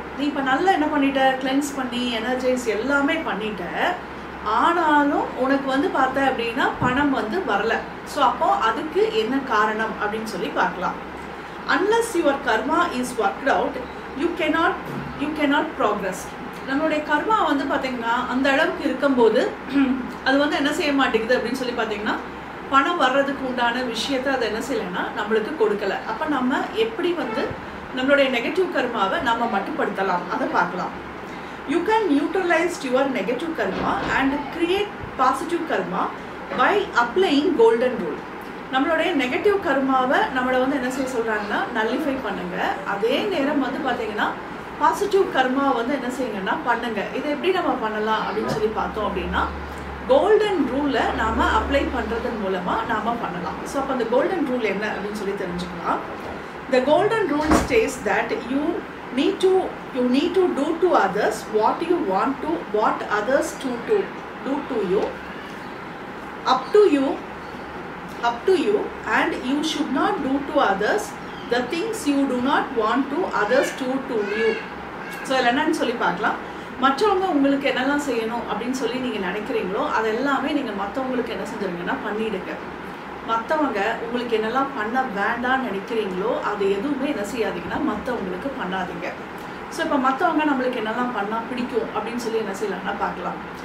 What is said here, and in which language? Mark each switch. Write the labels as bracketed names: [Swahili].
[Tamil] நீ இப்போ நல்லா என்ன பண்ணிட்ட, கிளென்ஸ் பண்ணி எனர்ஜைஸ் எல்லாமே பண்ணிட்ட, ஆனாலும் உனக்கு வந்து பார்த்த அப்படின்னா பணம் வந்து வரல. ஸோ அப்போ அதுக்கு என்ன காரணம் அப்படின்னு சொல்லி பார்க்கலாம். [English] Unless your karma is worked out, you cannot progress. [Tamil] நம்மளுடைய கர்மா வந்து பார்த்தீங்கன்னா அந்த அளவுக்கு இருக்கும்போது அது வந்து என்ன செய்ய மாட்டேங்குது அப்படின்னு சொல்லி பார்த்தீங்கன்னா பணம் வர்றதுக்கு உண்டான விஷயத்தை அதை என்ன செய்யலைன்னா நம்மளுக்கு கொடுக்கல. அப்போ நம்ம எப்படி வந்து நம்மளுடைய நெகட்டிவ் கர்மாவை நம்ம மட்டுப்படுத்தலாம் அதை பார்க்கலாம். [English] You can neutralise your negative karma and create positive karma by applying golden rule. [Tamil] நம்மளுடைய நெகட்டிவ் கர்மாவை நம்மளை வந்து என்ன செய்ய சொல்கிறாங்கன்னா நல்லிஃபை பண்ணுங்க. அதே நேரம் வந்து பார்த்தீங்கன்னா பாசிட்டிவ் கர்மா வந்து என்ன செய்யுங்கன்னா பண்ணுங்க. இதை எப்படி நம்ம பண்ணலாம் அப்படின்னு சொல்லி பார்த்தோம் அப்படின்னா கோல்டன் ரூலை நாம் அப்ளை பண்ணுறதன் மூலமாக நாம் பண்ணலாம். ஸோ அப்போ அந்த கோல்டன் ரூல் என்ன அப்படின்னு சொல்லி தெரிஞ்சுக்கலாம். [English] The golden rule states that you need to do to others what others do to you, up to you, and you should not do to others the things you do not want to others to you. [Tamil] So இதில் என்னன்னு சொல்லி பார்க்கலாம். மற்றவங்க உங்களுக்கு என்னெல்லாம் செய்யணும் அப்படின்னு சொல்லி நீங்கள் நினைக்கிறீங்களோ அதெல்லாமே நீங்கள் மற்றவங்களுக்கு என்ன செஞ்சுருங்கன்னா பண்ணிவிடுங்க. மற்றவங்க உங்களுக்கு என்னெல்லாம் பண்ண வேண்டான்னு நினைக்கிறீங்களோ அது எதுவுமே என்ன செய்யாதீங்கன்னா மற்றவங்களுக்கு பண்ணாதீங்க. ஸோ இப்போ மற்றவங்க நம்மளுக்கு என்னெல்லாம் பண்ணால் பிடிக்கும் அப்படின்னு சொல்லி என்ன செய்யலாம்னா பார்க்கலாம்.